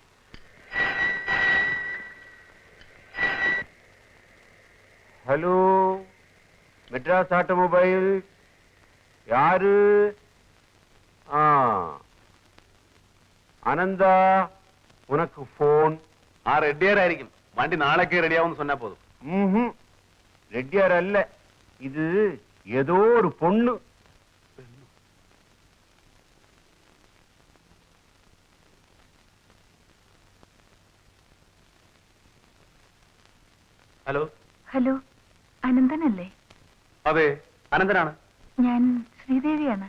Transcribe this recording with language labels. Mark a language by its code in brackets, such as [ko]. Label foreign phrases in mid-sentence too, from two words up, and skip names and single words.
[ml] ഹലോ, മെഡ്രാസ് ഓട്ടോമൊബൈൽ. [ta] யாரு? அனந்த, உனக்கு ஃபோன். [ml] റെഡിയാരായിരിക്കും. വണ്ടി നാളേക്ക് റെഡിയാവുമെന്ന് [ta] சொன்னா போதும். ரெட்டியாரல்ல, இது ஏதோ ஒரு பொண்ணு. [ml] ഹലോ. ഹലോ, അനന്തനല്ലേ? അതെ, അനന്തനാണ്. ഞാൻ ശ്രീദേവിയാണ്.